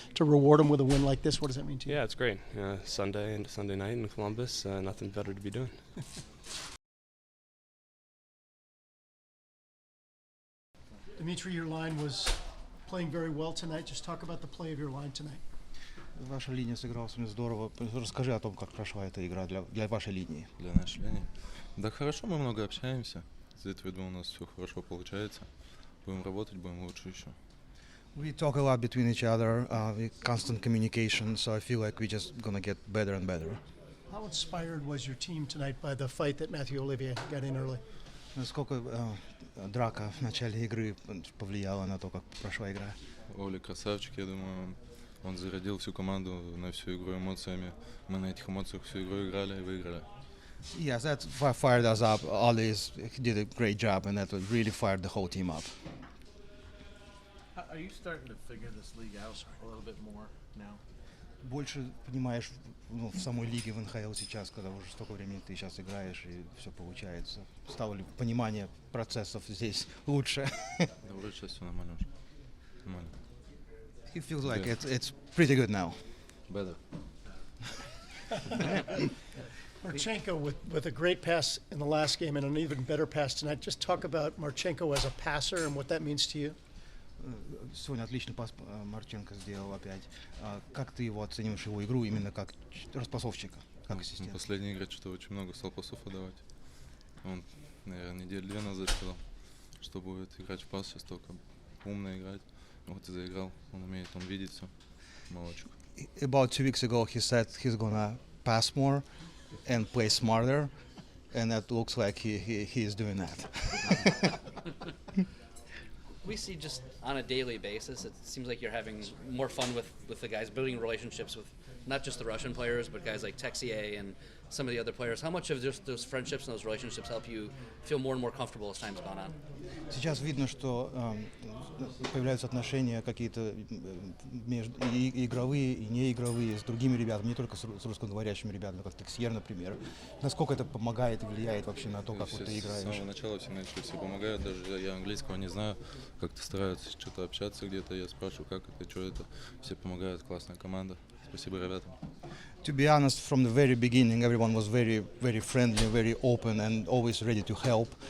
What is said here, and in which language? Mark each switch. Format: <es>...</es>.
<en>To reward them with a win like this, what does that mean to you? Yeah, it's great. Sunday night in Columbus, nothing better to be doing. Dmitri, your line was playing very well tonight. Just talk about the play of your line tonight.</en> <ru>Ваша линия сыграла сегодня здорово. Расскажи о том, как прошла эта игра для вашей линии. Для нашей линии. Да хорошо, мы много общаемся. За это, я думаю, у нас все хорошо получается. Будем работать, будем лучше еще.</ru> <en>We talk a lot between each other, constant communication, so I feel like we're just gonna get better and better. How inspired was your team tonight by the fight that Mathieu Olivier got in early?</en> <ru>Насколько драка в начале игры повлияла на то, как прошла игра? Оля красавчик, я думаю, он зарядил всю команду на всю игру эмоциями. Мы на этих эмоциях всю игру играли и выиграли.</ru> <en>Yes, that fired us up. Ollie did a great job, and that really fired the whole team up. Are you starting to figure this league out a little bit more now?</en> <ru>Больше понимаешь в самой лиге в НХЛ сейчас, когда уже столько времени ты сейчас играешь и все получается. Стало ли понимание процессов здесь лучше? Да, вроде сейчас все нормально уже. Нормально.</ru> <en>He feels like it's pretty good now. Better. Marchenko with a great pass in the last game and an even better pass tonight. Just talk about Marchenko as a passer and what that means to you.</en> <ru>Сегодня отличный пас Марченко сделал опять. Как ты его оцениваешь, его игру, именно как распасовщика, как ассистент? В последней игре что-то очень много стал пасов отдавать. Он, наверное, недели 2 назад сказал, что будет играть в пас, сейчас только умно играть. Вот и заиграл, он умеет, он видит все. Молодчик.</ru> <en>About 2 weeks ago he said he's gonna pass more and play smarter, and that looks like he is doing that. We see just on a daily basis, it seems like you're having more fun with the guys, building relationships with not just the Russian players, but guys like Texier and some of the other players. How much of just those friendships and those relationships help you feel more and more comfortable as time's gone on?</en> <ru>Сейчас видно, что появляются отношения какие-то игровые и неигровые с другими ребятами, не только с русскоговорящими ребятами, как Texier, например. Насколько это помогает и влияет вообще на то, как вот ты играешь? С самого начала все начали, все помогают, даже я английского не знаю, как-то стараются что-то общаться где-то, я спрашиваю, как это, что это, все помогают, классная команда. Спасибо ребятам.</ru> <en>To be honest, from the very beginning, everyone was very, very friendly, very open, and always ready to help.</en>